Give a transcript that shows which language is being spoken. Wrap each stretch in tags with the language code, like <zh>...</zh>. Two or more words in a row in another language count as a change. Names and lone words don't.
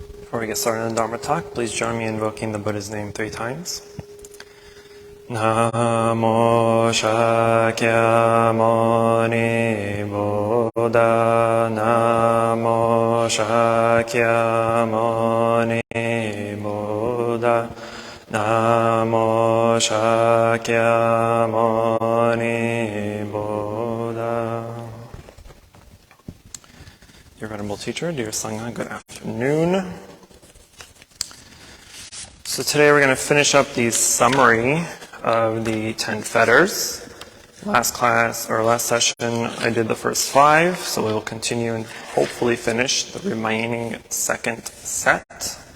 <en>Before we get started in the Dharma talk, please join me in invoking the Buddha's name 3 times. Namo Shakyamuni Buddha. Namo Shakyamuni Buddha. Namo Shakyamuni Buddha. Dear Venerable Teacher, dear Sangha, good afternoon. So today we're going to finish up the summary of the 10 fetters. Last session, I did the first 5, so we will continue and hopefully finish the remaining second set.</en>